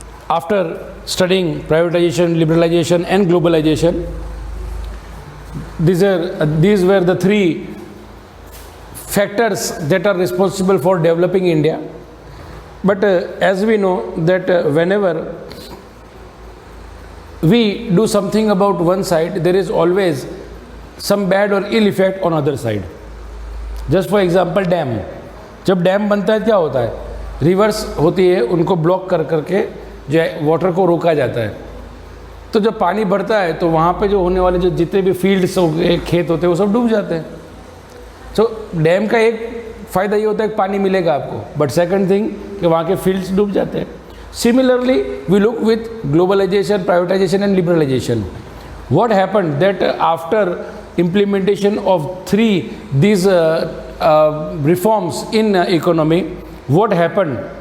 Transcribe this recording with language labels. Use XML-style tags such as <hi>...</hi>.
<en>After studying privatization, liberalization and globalization, these were the three factors that are responsible for developing India. But as we know that whenever we do something about one side, there is always some bad or ill effect on other side. Just for example,</en> <hi>dam, जब dam बनता है क्या होता है? Reverse होती है, उनको block कर करके जो है वाटर को रोका जाता है। तो जब पानी बढ़ता है तो वहाँ पे जो होने वाले जो जितने भी फील्ड्स हो गए, खेत होते हैं, वो सब डूब जाते हैं। तो डैम का एक फ़ायदा ये होता है कि पानी मिलेगा आपको,</hi> <en>but second thing</en> <hi>कि वहाँ के फील्ड्स डूब जाते हैं।</hi> <en>Similarly we look with globalisation, privatisation and liberalisation. What happened that after implementation of these reforms in economy, what happened?</en>